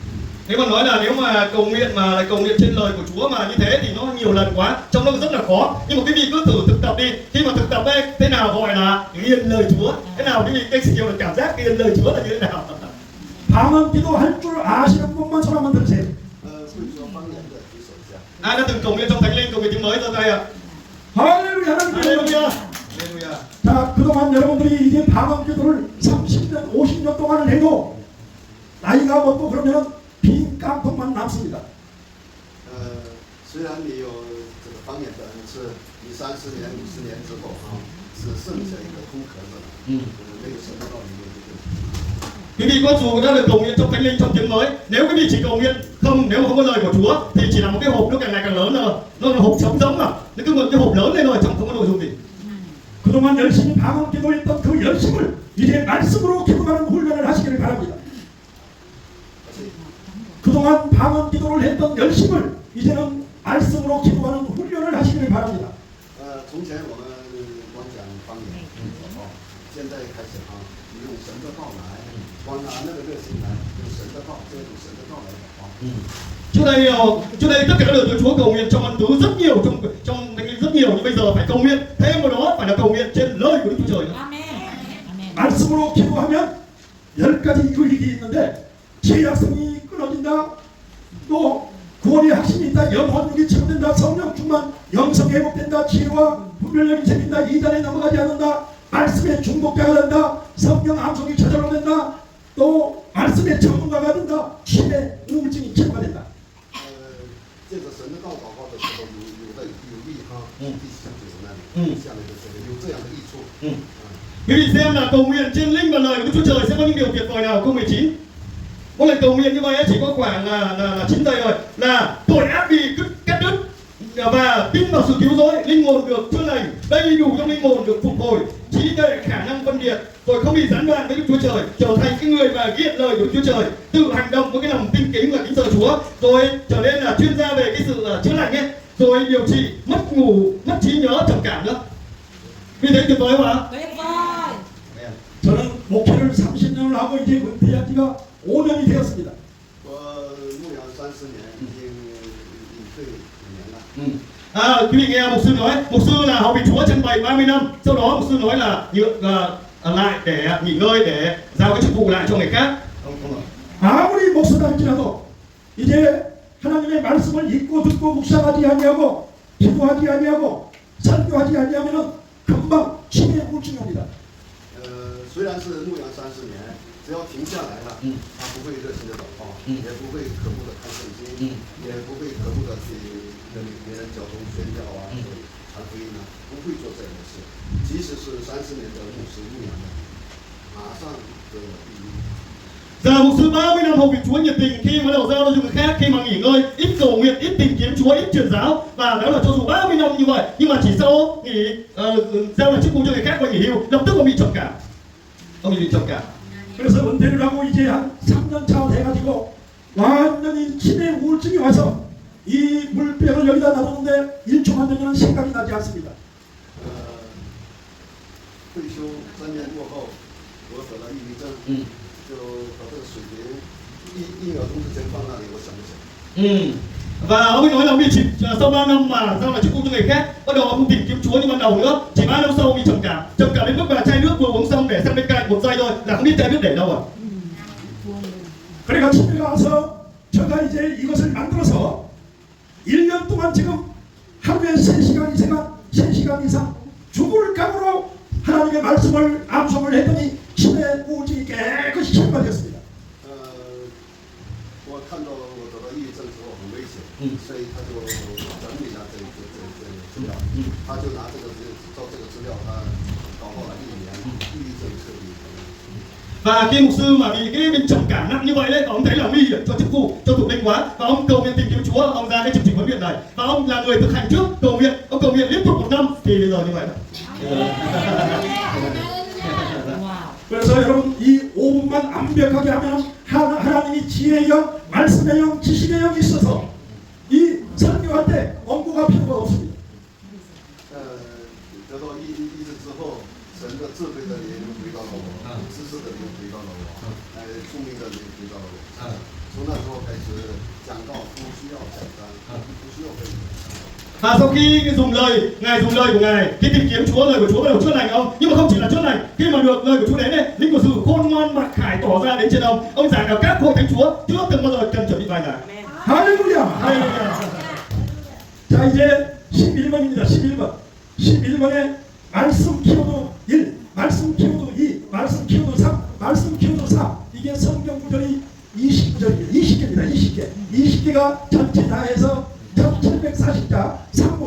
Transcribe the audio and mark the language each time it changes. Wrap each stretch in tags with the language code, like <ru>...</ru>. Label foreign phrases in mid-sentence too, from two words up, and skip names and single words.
<vi>Nếu mà nói là nếu mà cầu nguyện mà lại cầu nguyện trên lời của Chúa mà như thế thì nó nhiều lần quá, trong nó rất là khó. Nhưng mà quý vị cứ thử thực tập đi. Khi mà thực tập ấy, thế nào gọi là nghiền lời Chúa? Thế nào quý vị cái kiểu cảm giác nghiền lời Chúa là như thế nào?</vi> <ko>방언 기도할 줄 아시는 분만 손 한번 들으세요.</ko> <zh>会说方言的举手一下。</zh> <vi>Ai đã từng cầu nguyện trong Thánh Linh, cầu nguyện tiếng mới giơ tay ạ?</vi> <ko>할렐루야, 하나님.</ko> <en>Hallelujah. Hallelujah.</en> <ko>자, 그동안 여러분들이 이제 방언 기도를 30년, 50년 동안을 해도 나이가 먹고 그러면 빈 깡통만 남습니다.</ko> <zh>虽然你有这个方言的恩赐，你30年、50年之后啊，只剩下一个空壳子了。那个神的道里面就。</zh> <vi>Quý vị có dù đã được cầu nguyện trong Thánh Linh trong tiếng mới, nếu quý vị chỉ cầu nguyện không, nếu mà không có lời của Chúa thì chỉ là một cái hộp nó càng ngày càng lớn rồi, nó là hộp trống giống mà, nó cứ một cái hộp lớn lên rồi trong không có nội dung gì.</vi> <ko>그동안 열심히 방언 기도했던 그 열심을 이제 말씀으로 기도하는 훈련을 하시기를 바랍니다. 그동안 방언 기도를 했던 열심을 이제는 말씀으로 기도하는 훈련을 하시기를 바랍니다.</ko> <zh>从前我们光讲方言，现在开始啊，用神的道来，光拿那个热心来，用神的道，这种神的道来祷告。</zh> <vi>Trước đây tất cả các lời của Chúa cầu nguyện trong ân tứ rất nhiều, trong Thánh Linh rất nhiều, nhưng bây giờ phải cầu nguyện thêm vào đó phải là cầu nguyện trên lời của Đức Chúa Trời nữa.</vi> <ko>말씀으로 기도하면 10가지 유익이 있는데 죄악성이 끊어진다. 또 구원의 확신이 있다. 영혼력이 치료된다. 성령 충만, 영성 회복된다. 지혜와 분별력이 생긴다. 이단에 넘어가지 않는다. 말씀의 중독자가 된다. 성령 암송이 저절로 된다. 또 말씀의 전문가가 된다. 치매, 우울증이 치료가 된다.</ko> <zh>借着神的道祷告的时候，有利哈，第19那里，下面的这个有这样的益处。</zh> <vi>Quý vị xem là cầu nguyện trên linh và lời của Đức Chúa Trời sẽ có những điều tuyệt vời nào? Câu 19. Mỗi lần cầu nguyện như vậy chỉ có khoảng là 9 giây rồi, là tội ác bị cắt đứt và tin vào sự cứu rỗi, linh hồn được chữa lành, đầy đủ trong linh hồn được phục hồi, trí tuệ, khả năng phân biệt, rồi không bị gián đoạn với Đức Chúa Trời, trở thành cái người mà ghi lời của Đức Chúa Trời, tự hành động với cái lòng tin kính và kính sợ Chúa, rồi trở nên là chuyên gia về cái sự chữa lành ấy, rồi điều trị mất ngủ, mất trí nhớ, trầm cảm nữa. Vì thế tuyệt vời không ạ?</vi> <ko>저는 목회를 30년을 하고 이제 은퇴한 지가 5년이 되었습니다.</ko> <zh>我牧养30年，已经隐退5年了。</zh> <vi>Quý vị nghe mục sư nói, mục sư là hầu vị Chúa trên 30 năm, sau đó mục sư nói là ở lại để nghỉ ngơi để giao cái chức vụ lại cho người khác.</vi> <ko>아무리 목사할지라도 이제 하나님의 말씀을 읽고 듣고 묵상하지 아니하고 기도하지 아니하고 설교하지 아니하면은 금방 치매 우울증이 옵니다.</ko> <zh>虽然是牧养30年，只要停下来了，他不会热心的祷告，也不会渴慕的看圣经，也不会渴慕的去跟别人交通宣教啊，传福音啊，不会做这样的事。即使是30年的牧师牧养的，马上得了抑郁。</zh> <vi>Giờ mục sư 30 năm hầu vị Chúa nhiệt tình khi mà đầu giao cho người khác, khi mà nghỉ ngơi, ít cầu nguyện, ít tìm kiếm Chúa, ít truyền giáo, và đó là cho dù 30 năm như vậy, nhưng mà chỉ sau nghỉ giao lại chức vụ cho người khác và nghỉ hưu, lập tức ông bị trầm cảm. Ông bị trầm cảm.</vi> <ko>그래서 은퇴를 하고 이제 한 3년 차 돼가지고 완전히 치매 우울증이 와서 이 물병을 여기다 놔뒀는데 1초만 되면 생각이 나지 않습니다.</ko> <zh>退休3年过后，我得了抑郁症，就把这个水瓶1秒钟之前放那里，我想不起来。</zh> <vi>Và ông ấy nói là ông bị sau 3 năm mà giao lại chức vụ cho người khác, bắt đầu ông tìm kiếm Chúa như ban đầu nữa, chỉ 3 năm sau ông bị trầm cảm đến mức mà chai nước vừa uống xong để sang bên cạnh một giây thôi là không biết chai nước để đâu rồi.</vi> <ko>그래가 집에 가서 제가 이제 이것을 만들어서 1년 동안 지금 하루에 3시간 이상 죽을 각오로 하나님의 말씀을 암송을 했더니 심해 우울증이 깨끗이 치료되었습니다.</ko> <zh>我看到我得到抑郁症之后很危险，所以他就整理了这资料，他就拿这个照这个资料，他搞好了1年，抑郁症彻底。</zh> <vi>Và khi mục sư mà bị cái bên trầm cảm nặng như vậy đấy, ông thấy là nguy hiểm cho chức vụ, cho thuộc linh quá, và ông cầu nguyện tìm kiếm Chúa, ông ra cái chương trình huấn luyện này, và ông là người thực hành trước cầu nguyện, ông cầu nguyện liên tục 1 năm thì bây giờ như vậy.</vi> <ko>그래서 여러분 이 5분만 완벽하게 하면 하나님이 지혜의 영, 말씀의 영, 지식의 영이 있어서 이 설교할 때 원고가 필요가 없습니다.</ko> <zh>得到抑制之后，神的智慧的灵回到了我，知识的灵回到了我，聪明的灵回到了我。从那时候开始讲道不需要讲章，不需要背。</zh> <vi>Và sau khi dùng lời của Ngài, khi tìm kiếm Chúa, lời của Chúa bắt đầu chữa lành ông, nhưng mà không chỉ là chữa lành, khi mà được lời của Chúa đến đây, linh của sự khôn ngoan mặc khải tỏ ra đến trên ông giảng ở các hội thánh Chúa chưa từng bao giờ cần chuẩn bị bài giảng.</vi> <ko>할렐루야! 자 이제 11번입니다. 11번에 말씀 키워드 1, 말씀 키워드 2, 말씀 키워드 3, 말씀 키워드 4. 이게 성경 구절이 20구절이에요. 20개입니다. 20개가 전체 다 해서 1740자 3분.</ko>